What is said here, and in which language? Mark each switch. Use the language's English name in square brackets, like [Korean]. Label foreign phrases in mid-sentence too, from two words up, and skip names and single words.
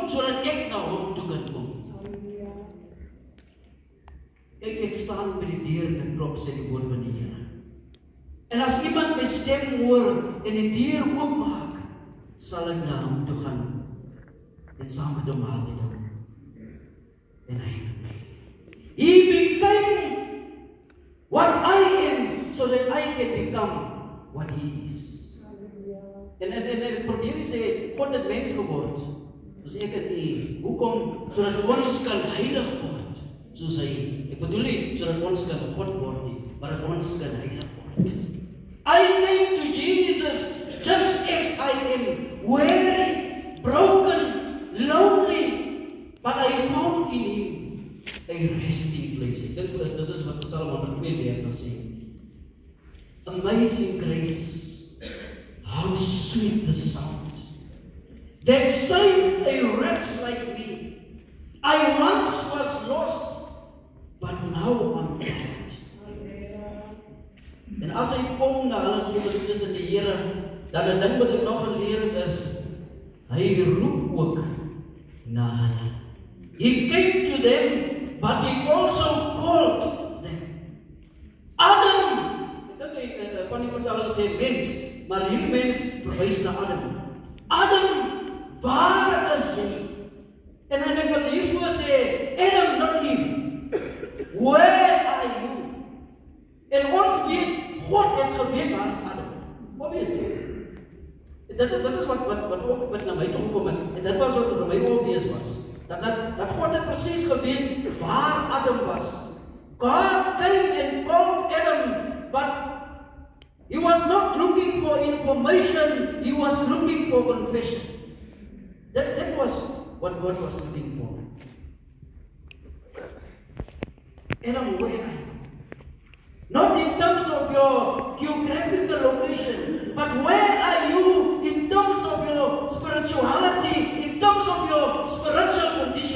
[Afrikaans] Sodat ek na Hom toe kan kom. Ek staan by die deur en klop, sê die woord van die Here. En as iemand my stem hoor en die deur oopmaak, sal ek na hom toe gaan en saam met hom maaltyd hou. en hy met my. [English] He became what I am, so that I can become what he is. [Afrikaans] En probeer nie sê, God het mens geword, soos ek en u. Hoekom? Sodat ons kan heilig word, soos hy. Ek bedoel nie, sodat ons kan God word nie, maar dat ons kan heilig word. [English] I came to Jesus just as I am, weary, broken, lonely, but I found in him a resting place. [Afrikaans] Ek dink dit is wat Psalm 132 sê. [English] Amazing grace. How sweet the sound that saved a wretch like me. I once was lost, but now I'm found. [Afrikaans] En as hy kom na hulle toe dit is in die Here, dan 'n ding wat ek nog geleer het is, hy roep ook na hulle. [English] He came to them, but he also called them. [Afrikaans] Adam, ek dink van die vertaling sê mens, maar hierdie mens verwys na Adam. Adam, waar is jy? En ek wil hier so sê, Adam, [English] not Eve. Where are you? [Afrikaans] En ons weet, God het geweet waar is Adam. [English] Obviously. [Afrikaans] Dit is wat na my toe gekom het. En dit was wat vir my obvious was. Dat God het presies geweet waar Adam was. [English] God came and called Adam, but he was not looking for information, he was looking for confession. That was what God was looking for. Adam, where are you? Not in terms of your geographical location, but where are you in terms of your spirituality, in terms of your spiritual condition?